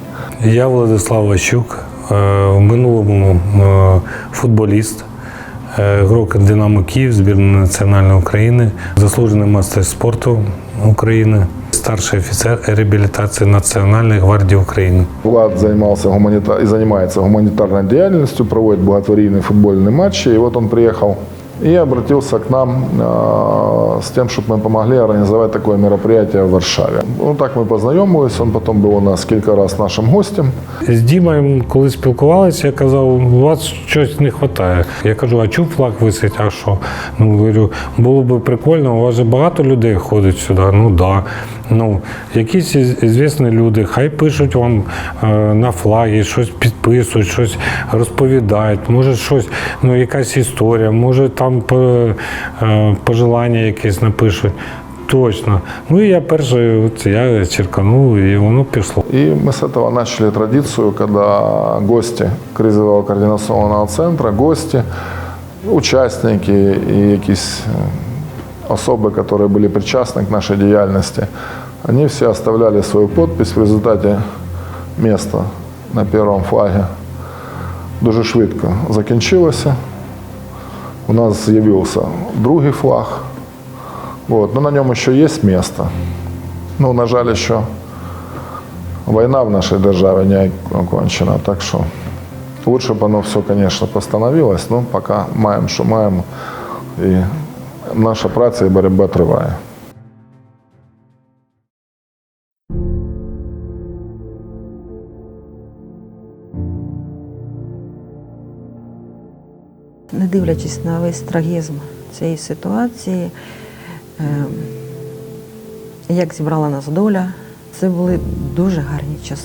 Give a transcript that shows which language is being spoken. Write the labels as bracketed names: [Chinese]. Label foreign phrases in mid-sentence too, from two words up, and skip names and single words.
[Ukrainian] Я Владислав Ващук, в минулому футболіст, гравець «Динамо Київ», збірної національної України, заслужений майстер спорту України, старший офіцер реабілітації Національної гвардії України. Влад займався і займається гуманітарною діяльністю, проводить благотворительні футбольні матчі. І от він приїхав [Russian] и обратился к нам с тем, чтобы мы помогли организовать такое мероприятие в Варшаве. Ну, так мы познайомились, он потом был у нас [Ukrainian] кілька разів нашим гостем. З Дімою, коли спілкувалися, я казав, у вас щось не вистачає. Я кажу, а чому флаг висить, а що? Ну, говорю, було б прикольно, у вас же багато людей ходить сюди. [Russian] Ну, да. [Ukrainian] Ну, якісь звісні люди, хай пишуть вам на флагі, щось підписують, щось розповідають, може щось, ну, якась історія, може там пожелання якесь напишуть. Точно. Ну и я перший, я черканул, и воно пішло. [Russian] И мы с этого начали традицию, когда гости кризового координационного центра, гости, участники и [Ukrainian] якісь особи, [Russian] которые были причастны к нашей деятельности, они все оставляли свою подпись. В результате место на первом флаге [Ukrainian] дуже швидко закінчилося. У нас з'явився другий флаг. [Russian] Вот. Но на нем еще есть место. Ну, [Ukrainian] на жаль, [Russian] еще война в нашей державе не окончена, так что лучше бы оно все, конечно, постановилось, но пока маем, [Ukrainian] що маємо, і наша праця і боротьба триває. Не дивлячись на весь трагізм цієї ситуації, як зібрала нас доля, це були дуже гарні часи.